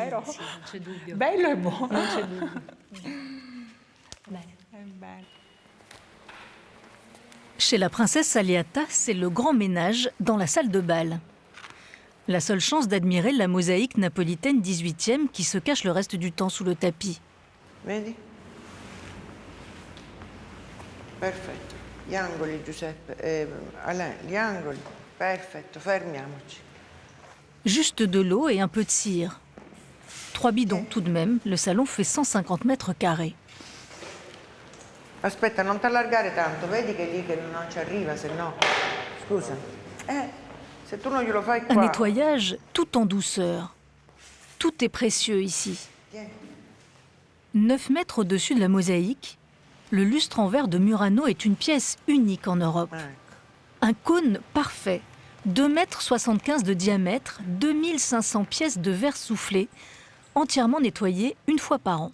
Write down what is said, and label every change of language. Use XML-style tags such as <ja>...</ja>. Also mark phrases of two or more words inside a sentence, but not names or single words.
<fr>Chez la princesse Saliata, c'est le grand ménage dans la salle de bal. La seule chance d'admirer la mosaïque napolitaine 18e qui se cache le reste du temps sous le tapis.</fr> <it>Vedi? Perfetto. Gli angoli, Giuseppe. Alain, gli angoli. Perfetto, fermiamoci.</it> <fr>Juste de l'eau et un peu de cire. 3 bidons tout de même, le salon fait 150 mètres carrés.</fr> <it>Aspetta, non t'allargare tanto, vedi che lì che non ci arriva, se no... Scusa. Se tu non glielo fai</it> <fr>Un</fr> <it>qua...</it> <fr>nettoyage tout en douceur. Tout est précieux ici. 9 mètres au-dessus de la mosaïque, le lustre en verre de Murano est une pièce unique en Europe. Un cône parfait, 2,75 m de diamètre, 2500 pièces de verre soufflé, entièrement nettoyé une fois par an.</fr>